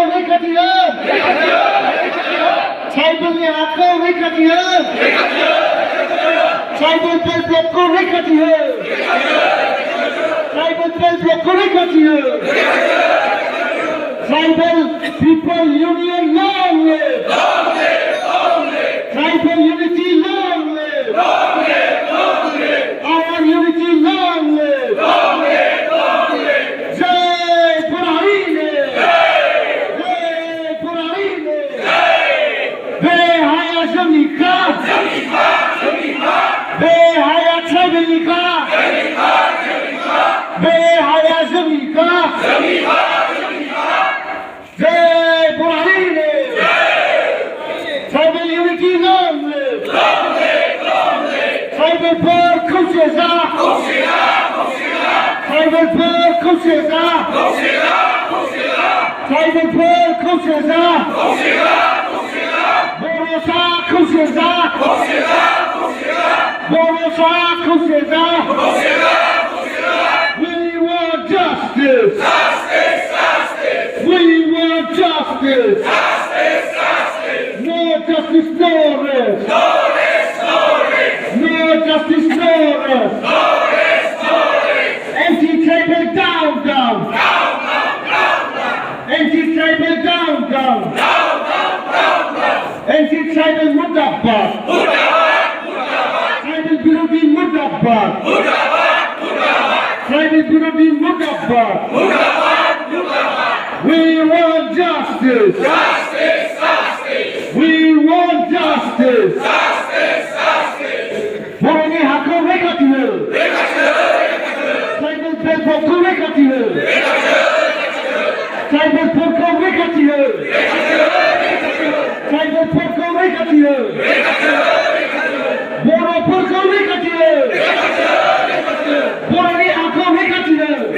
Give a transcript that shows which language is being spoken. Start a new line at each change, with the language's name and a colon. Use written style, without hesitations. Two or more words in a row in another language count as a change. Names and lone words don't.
Bodo: रैखाथि हो ट्राइबलनि हातखौ रैखाथि हो
English: tribal belt
Bodo: ब्लकखौ रैखाथि हो
English: tribal belt
Bodo: ब्लकखौ रैखाथि हो
English: tribal people union long live tribal unity long live our unity long live jai Purahine BONSU+BJSM BONSU+BJSM Jai Purahine tribal unity long live tribal poor coaches tribal poor coaches tribal poor coaches BONSU+BJSM we want justice we want justice no justice no rest no justice no rest anti-tribal down anti-tribal down anti-tribal murdabad tribal birodi murdabad tribal birodi murdabad we want justice we want justice
Bodo: Boroni hakko raikhati ho
English: tribal belt
Bodo: ko raikhati ho
English: tribal belt
Bodo: ko raikhati ho tribal belt ko raikhati ho Boro belt ko raikhati ho Boroni hakko raikhati ho